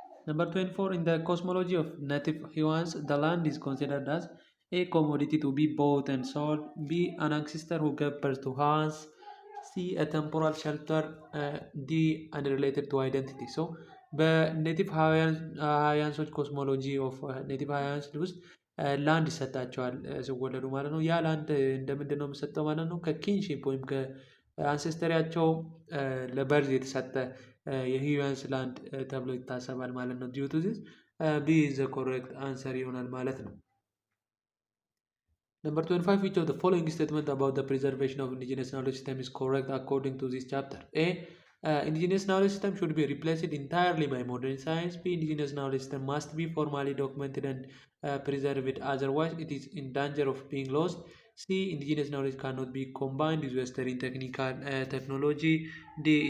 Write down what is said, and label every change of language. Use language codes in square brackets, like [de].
[en] Number 24, in the cosmology of native humans, the land is considered as A. commodity to be bought and sold. B. an ancestor who gave birth to humans. C. a temporal shelter. D. unrelated to identity. [am] So በኔቲቭ ሃያንሶች [en] ኮስሞሎጂ ኦፍ ኔቲቭ ሃያንስ [am] ውስጥ ላንድ ይሰጣቸዋል ሲወለዱ ማለት ነው። ያ ላንድ እንደምንድን ነው የሚሰጠው ማለት ነው? ከኪንሺፕ ወይም ከአንሴስተሪያቸው ለበርዝ የተሰጠ የሂዩያንስ ላንድ ተብሎ ይታሰባል ማለት ነው። [en] ዲዩ ቱ ዚስ ቢ ዘ ኮሬክት አንሰር [am] ይሆናል ማለት ነው። [en] Number 25, which of the following statement about the preservation of indigenous knowledge system is correct according to this chapter? A. Indigenous knowledge system should be replaced entirely by modern science. B. Indigenous knowledge system must be formally documented and preserved, otherwise it is in danger of being lost. C. Indigenous knowledge cannot be combined with Western technical technology. D.